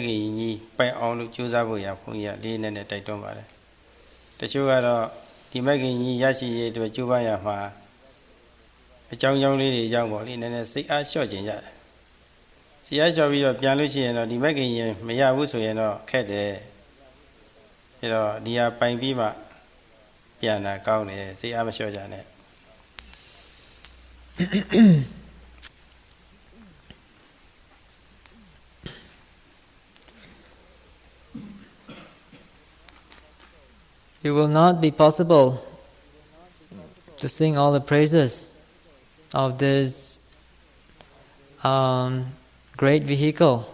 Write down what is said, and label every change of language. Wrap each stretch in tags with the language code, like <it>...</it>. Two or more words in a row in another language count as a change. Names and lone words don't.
<my>ခင်ကြီးပိုင်အောင်လို့ကြိုးစားဖို့ရာဘုန်းကြီးကလေးနဲ့တိုက်တွန်းပါတယ်တချို့ကတော့ဒီမဲခင်ကြီးရရှိရေးအတွက်ကျိုးပန်းရမှာအကြောင်းလေးတွေကြောင့်ပေါ့လေနည်းနည်းစိတ်အားလျှော့ကျင်ကြတယ်စိတ်အားလျှော့ပြီးတော့ပြန်လို့ရှိရင်တော့ဒီမက်ကင်ရင်မရဘူးဆိုရင်တော့ခက်တယ်အဲတော့ဒီဟာပိုင်ပြီးမှပြန်တာကောင်းတယ်စိတ်အားမလျှော့ကြနဲ့</my> <en>It will not be possible to sing all the praises of this great vehicle.</en>